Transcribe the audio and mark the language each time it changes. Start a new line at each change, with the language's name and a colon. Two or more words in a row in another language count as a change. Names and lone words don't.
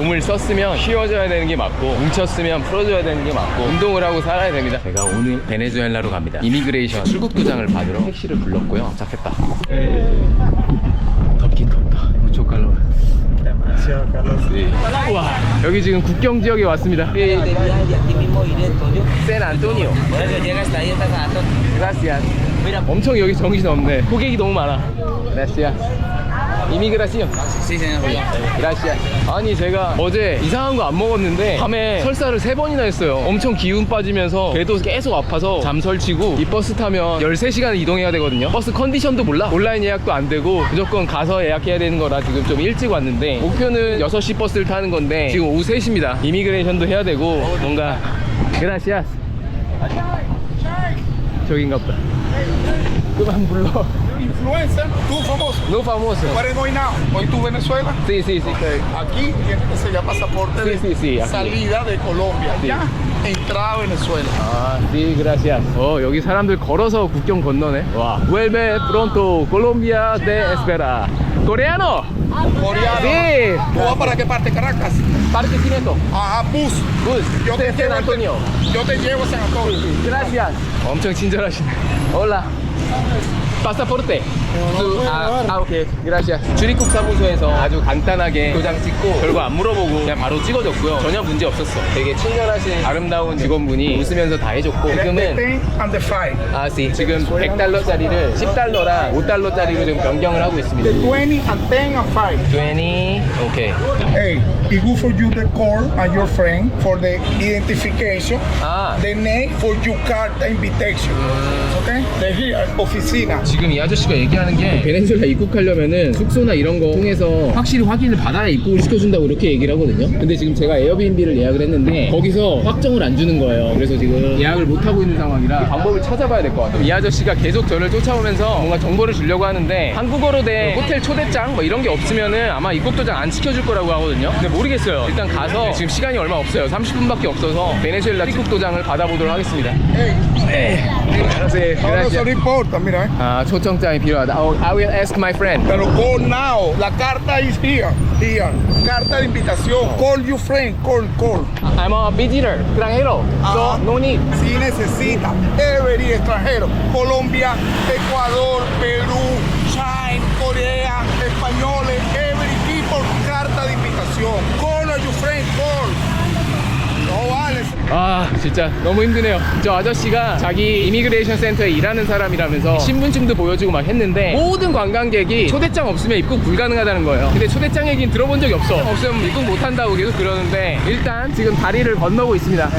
Korean: 몸을 썼으면 쉬어줘야 되는 게 맞고 뭉쳤으면 풀어줘야 되는 게 맞고 운동을 하고 살아야 됩니다. 제가 오늘 베네수엘라로 갑니다. 이미그레이션 출국 도장을 받으러 택시를 불렀고요. 도착했다. 덥긴 덥다. 무척 calor. 와, 여기 지금 국경 지역에 왔습니다.
Spanish: San Antonio. Gracias.
Korean: 엄청 여기 정신 없네. 고객이 너무 많아. Gracias.
Spanish: 이미그라시온. Gracias.
Korean: 아니 제가 어제 이상한 거 안 먹었는데 밤에 설사를 3번이나 했어요. 엄청 기운 빠지면서 배도 계속 아파서 잠 설치고 이 버스 타면 13시간을 이동해야 되거든요. 버스 컨디션도 몰라. 온라인 예약도 안 되고 무조건 가서 예약해야 되는 거라 지금 좀 일찍 왔는데 목표는 6시 버스를 타는 건데 지금 오후 3시입니다. 이미그레이션도 해야 되고 뭔가. Gracias. 저긴가 보다. 그만 불러.
Spanish: Influencer, tú famoso. No famoso. ¿Cuál es hoy now? ¿Hoy tú Venezuela? Sí, sí, sí.
English: Okay.
Spanish: Aquí tienes que sellar pasaporte Sí, de sí, sí, aquí. salida de Colombia. Sí. Ya, entrada a Venezuela. 아, sí, gracias.
Korean: 여기 사람들 걸어서 국경 건너네. 와.
Spanish: Vuelve pronto. Colombia te espera. Coreano. Coreano. Sí. ¿Tú vas para qué parte? Caracas. Parque Cineto. Ajá, bus. Bus. Yo te San Antonio. Yo te llevo a San Antonio. Gracias.
Korean: 엄청 친절하시네. Hola. 파사포르테. 오케이. Gracias. 출입국 사무소에서 아주 간단하게 도장 찍고 별거 안 물어보고 그냥 바로 찍어줬고요. 전혀 문제 없었어. 되게 친절하신 아름다운 직원분이 웃으면서 다 해줬고
English: The
Korean: 지금은
English: 10 and the 5.
Spanish: 아, sí.
Korean: 지금 100달러짜리를 10달러랑 5달러짜리로 지금 변경을 하고 있습니다.
English: The 20 and 10 and 5.
Korean: 20. 오케이.
English: Hey, it's good for you to call and your friend for the identification.
Korean: 아,
English: The name for your card invitation. Okay? The here,
Spanish: oficina.
Korean: 지금 이 아저씨가 얘기하는 게 베네수엘라 입국하려면은 숙소나 이런 거 통해서 확실히 확인을 받아야 입국을 시켜준다고 이렇게 얘기를 하거든요. 근데 지금 제가 에어비앤비를 예약을 했는데 거기서 확정을 안 주는 거예요. 그래서 지금 예약을 못 하고 있는 상황이라 방법을 찾아봐야 될 것 같아요. 이 아저씨가 계속 저를 쫓아오면서 뭔가 정보를 주려고 하는데 한국어로 된 호텔 초대장 뭐 이런 게 없으면은 아마 입국 도장 안 시켜줄 거라고 하거든요. 근데 모르겠어요. 일단 가서 지금 시간이 얼마 없어요. 30분밖에 없어서 베네수엘라 입국 도장을 받아보도록 하겠습니다. 네. 안녕하세요.
Spanish: No, eso no importa, mira.
Korean: 아, 초청장이 필요하다.
English: I will ask my friend. Pero call now.
Spanish: La carta
English: is here. Here.
Spanish: Carta de invitación.
English: Call your friend. Call. I'm a visitor,
Spanish: extranjero, so Ajá.
English: no need.
Spanish: Si necesita, every extranjero. Colombia, Ecuador, Perú, China, Corea, españoles,
English: every people,
Spanish: carta de invitación.
English: Call your friend, call.
Spanish: No vale.
Korean: 아, 진짜 너무 힘드네요. 저 아저씨가 자기 이미그레이션 센터에 일하는 사람이라면서 신분증도 보여주고 막 했는데 모든 관광객이 초대장 없으면 입국 불가능하다는 거예요. 근데 초대장 얘기는 들어본 적이 없으면 입국 못한다고 계속 그러는데 일단 지금 다리를 건너고 있습니다.